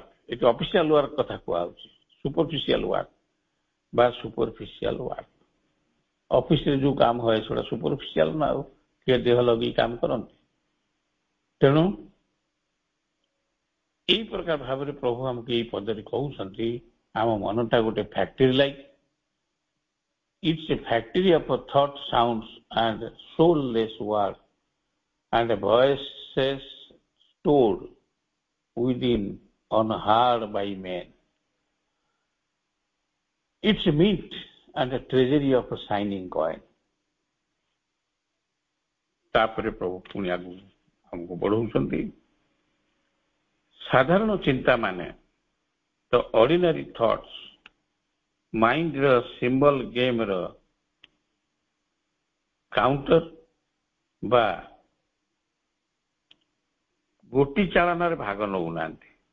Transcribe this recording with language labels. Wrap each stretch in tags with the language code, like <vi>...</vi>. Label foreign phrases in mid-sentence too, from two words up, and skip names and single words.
<or>ଏଠି</or> <en>official work</en> <or>କଥା କୁହାଯାଉଛି,</or> <en>superficial work</en> <or>ବା</or> <en>superficial work.</en> <or>ଅଫିସରେ ଯୋଉ କାମ ହୁଏ ସେଗୁଡା ସୁପରଫିସିଆଲ ନା, ଆଉ କିଏ ଦେହ ଲଗେଇ କାମ କରନ୍ତି। ତେଣୁ ଏଇ ପ୍ରକାର ଭାବରେ ପ୍ରଭୁ ଆମକୁ ଏଇ ପଦରେ କହୁଛନ୍ତି, ଆମ ମନଟା ଗୋଟେ</or> <en>factory like. It's a factory of thought, sounds and soulless words and voices stored within unheard by men. It's a mint and a treasury of a shining coin।</en> <or>ତାପରେ ପ୍ରଭୁ ପୁଣି ଆମକୁ ବଢଉଛନ୍ତି। ସାଧାରଣ ଚିନ୍ତା ମାନେ ତ</or> <en>ordinary thoughts</en> <or>ମାଇଣ୍ଡର</or> <en>symbol gameର counter</en> <or>ବା ଗୋଟି ଚାଳନାରେ ଭାଗ ନେଉନାହାନ୍ତି।</or>